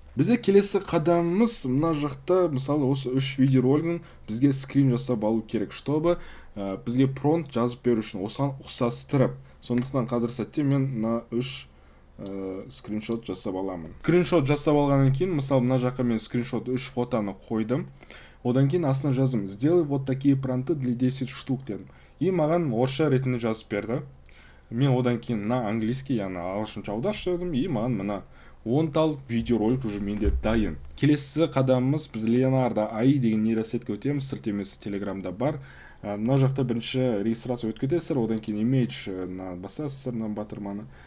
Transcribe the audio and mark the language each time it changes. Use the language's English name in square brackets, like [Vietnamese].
[Kazakh] Бізде келесі қадамымыз мына жақта, мысалы осы 3 видеоролигін бізге скрин жасап алу керек, чтобы бізге промпт жазып беру үшін осыған ұқсастырып. Сондықтан қазір сәтте мен мына 3 скриншот жасап аламын. Скриншот жасап алғаннан кейін, мысалы мына жаққа мен скриншот 3 фотоны қойдым. Одан кейін астына жазым: [Russian] сделай вот такие промпты для 10 штук [Kazakh] дедім. И маған орысша ретінде жазып берді. Мен одан кейін мына английский, яғни ағылшынша аударып, и маған мына 10 тал видеоролик уже менде дайын. Келесі қадамымыз, біз Leonardo AI деген нейросетке өтеміз, сілтемесі телеграмда бар. Мына жақта бірінші регистрация өтіп кетесіздер, одан кейін image басасыздар, батырманы.